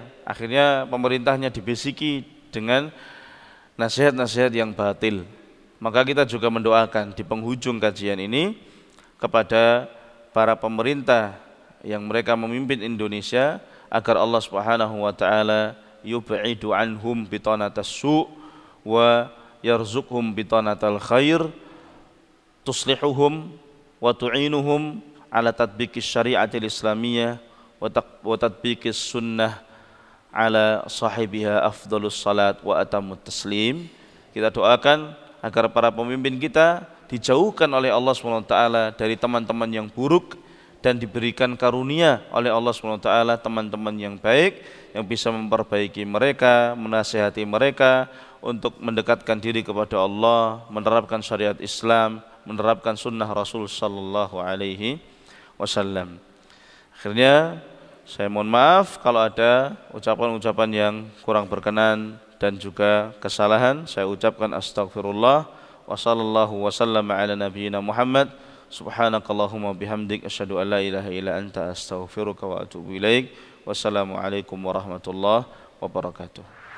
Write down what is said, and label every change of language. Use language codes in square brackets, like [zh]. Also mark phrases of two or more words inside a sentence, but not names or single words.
[id] Akhirnya pemerintahnya dibisiki dengan nasihat-nasihat yang batil. Maka kita juga mendoakan di penghujung kajian ini kepada para pemerintah yang mereka memimpin Indonesia, agar [ar] الله سبحانه وتعالى يبعد عنهم بطانة السوء ويرزقهم بطانة الخير تصلحهم وتعينهم على تطبيق الشريعة الإسلامية وتطبيق السنة على صاحبها أفضل الصلاة وأتم التسليم. [id] Kita doakan agar para pemimpin kita dijauhkan oleh Allah SWT dari teman-teman yang buruk dan diberikan karunia oleh Allah SWT teman-teman yang baik yang bisa memperbaiki mereka, menasihati mereka untuk mendekatkan diri kepada Allah, menerapkan syariat Islam, menerapkan sunnah Rasul [ar] صلى الله عليه وسلم. [id] Akhirnya saya mohon maaf kalau ada ucapan-ucapan yang kurang berkenan dan juga kesalahan. Saya ucapkan [ar] أستغفر الله وصلى الله وسلم على نبينا محمد. سبحانك اللهم بحمدك أشهد أن لا إله إلا أنت أستغفرك وأتوب إليك. والسلام عليكم ورحمة الله وبركاته.